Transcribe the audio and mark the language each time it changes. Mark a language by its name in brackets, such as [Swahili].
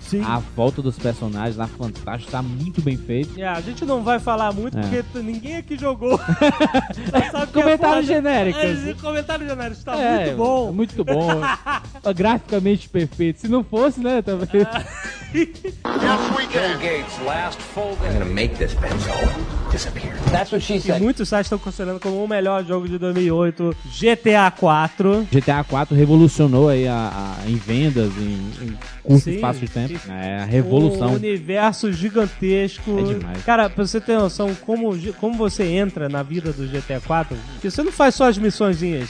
[Portuguese] Sim. A volta dos personagens lá, fantástico, tá muito bem feito. A gente não vai falar muito porque ninguém aqui jogou. Comentário genérico. Comentário genérico, tá muito bom. Muito bom. Graficamente perfeito. Se não fosse, né? [English] Yes, we can. I'm gonna make this pencil disappear. That's what she said. [Portuguese] E muitos sites estão considerando como o melhor jogo de 2008, GTA 4. GTA 4 revolucionou aí em vendas, em curto espaço de tempo. É a revolução. Um universo gigantesco. É demais. Cara, pra você ter noção, como você entra na vida do GTA 4, porque você não faz só as missõezinhas.